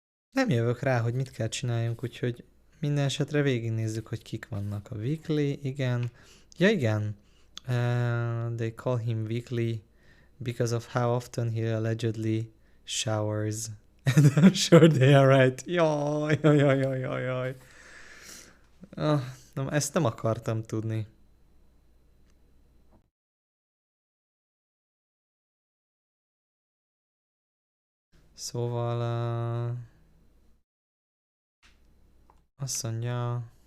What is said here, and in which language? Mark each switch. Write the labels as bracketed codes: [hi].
[hu] Nem jövök rá, hogy mit kell csináljunk, úgyhogy minden esetre végignézzük, hogy kik vannak. A Weekly, igen. Ja igen. [en] They call him Weekly because of how often he allegedly showers. And I'm sure they are right. Jaj. [hu] Na, ezt nem akartam tudni. Szóval... azt mondja...